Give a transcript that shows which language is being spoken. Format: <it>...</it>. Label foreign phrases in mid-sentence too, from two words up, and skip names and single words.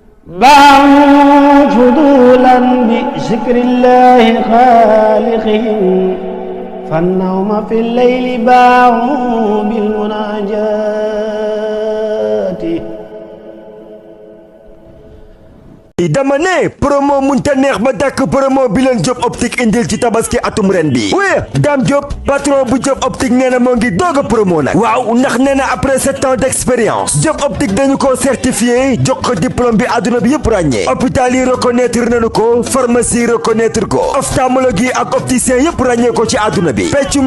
<ar>باعوا فضولا بذكر الله خالقهم فالنوم في الليل باعوا بالمناجات.</ar> <wo>dama ne promo munta neex ba dàkk promo bi leen Diop Optique indil ci tabaski atum ren bi oui Dame Diop patron bu Diop Optique nee na moo ngi doog a promo nag waaw ndax nee na</wo> <fr>après 7 ans d'expérience</fr> <wo>Diop Optique dañu ko certifié jox ko diplôme bi àdduna bi yëpp ràññee hôpital yi reconnaître nañu ko</wo> <fr>pharmacie reconnaître</fr> <wo>ko ophtalmologie ak opticien yëpp ràññee ko ci àdduna bi peccum</wo>